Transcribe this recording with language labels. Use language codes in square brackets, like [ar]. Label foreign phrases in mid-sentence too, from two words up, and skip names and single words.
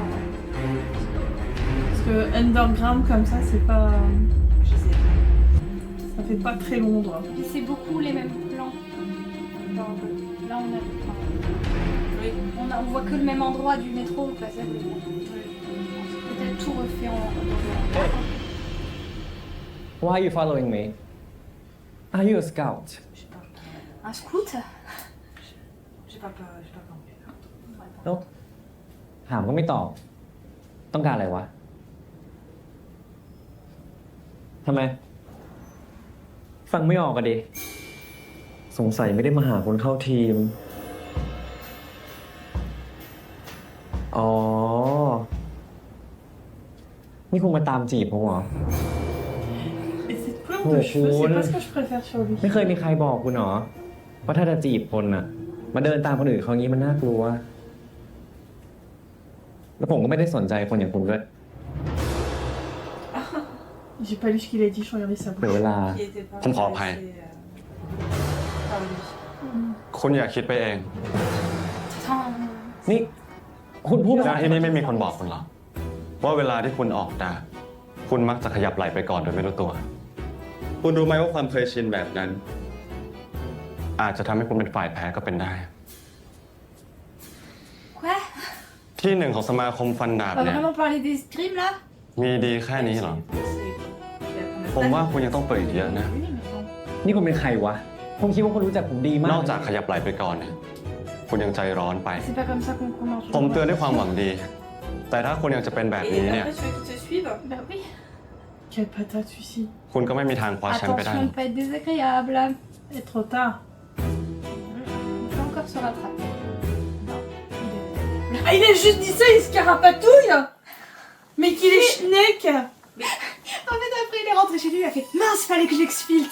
[fr] Parce que underground comme ça, c'est pas. Je sais. Ça fait pas très Londres. Et c'est beaucoup les mêmes plans. Genre, là, on a. Oui. On voit que le même endroit du métro, au passage. Peut-être tout refait en. [en] Why are you following me? Are you a scout? [fr] Un scout? J'ai pas compris. [th] แล้วถามก็ไม่ตอบ ต้องการอะไรวะ ทำไม ฟังไม่ออกอะดิ สงสัยไม่ได้มาหาคนเข้าทีม อ๋อ นี่คงมาตามจีบผมเหรอ [fr] Et cette couleur de cheveux, c'est pas ce que je préfère sur lui. [th] ไม่เคยมีใครบอกคุณหรอ ว่าถ้าจะจีบคนน่ะ มาเดินตามคนอื่นเขางี้มันน่ากลัว แล้วผมก็ไม่ได้สนใจคนอย่างคุณด้วย [fr] J'ai pas lu ce qu'il a dit, je regardais ça. [th] เดี๋ยวเวลา [fr] Qui était pas [th] ผมขออภัย [fr] intéressé, par lui. [th] คุณอย่าคิดไปเอง นี่คุณพูด แล้วที่นี่ไม่มีคนบอกคุณหรอ ว่าเวลาที่คุณออกด่าคุณมักจะขยับไหล่ไปก่อนโดยไม่รู้ตัว คุณรู้ไหมว่าความเคยชินแบบนั้น อาจจะทำให้คุณเป็นฝ่ายแพ้ก็เป็นได้ [fr] Quoi? [th] ที่หนึ่งของสมาคมฟันดาบ [fr] On va [th] เนี่ย [fr] vraiment parler d'escrime là? [th] มีดีแค่นี้เหรอ [fr] C'est- [th] ผมว่าคุณยังต้องเปิดอีกเยอะนะ [fr] Oui, mais bon. [th] นี่คุณเป็นใครวะ ผมคิดว่าคุณรู้จักผมดีมาก นอกจากขยับไหล่ไปก่อนเนี่ย คุณยังใจร้อนไป [fr] C'est pas comme ça qu'on commence. [th] ผมเตือนด้วยความหวังดี แต่ถ้าคุณยังจะเป็นแบบ [fr] Et [th] นี้เนี่ย [fr] après, tu veux qu'ils te suivent? Bah oui. Quelle patate celui-ci. [th] คุณก็ไม่มีทางคว้าแชมป์ไปได้ [fr] Attention de pas être désagréable. Et trop tard. On peut encore se rattraper. Ah, il a juste dit ça, il se carapatouille. Mais qu'il est schneck. En fait, après, il est rentré chez lui, il a fait mince, fallait que j'exfiltre.